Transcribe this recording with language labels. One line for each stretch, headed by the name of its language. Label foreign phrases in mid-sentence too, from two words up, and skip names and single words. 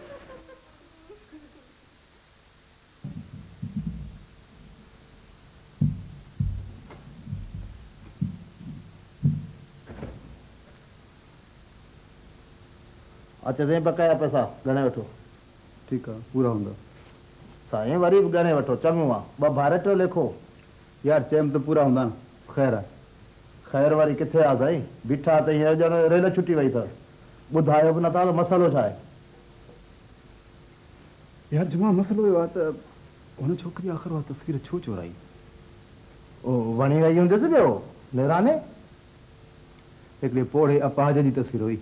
Sindhi: अच्छा साईं बकाया पैसा गणे वठो।
Urdu: ٹھیک ہے
Sindhi: पूरा होंदा। साईं वरी भी गणे वठो चङो आहे। 2 भारटियो लिखो। यार चैम तो पूरा होंदा न। खैर है। खैर वारी किथे आ साईं? बीठा त हींअर ॼण रेल छुटी वई अथव। ॿुधायो बि नथा त मसालो छा आहे? यार जुमा मसलो इहो आहे त हुन छोकिरी आख़िर उहा तस्वीर छो चोराई? ओ वणी वई हूंदसि ॿियो नेराने। हिकिड़े पोड़े अपाहज जी तस्वीर हुई।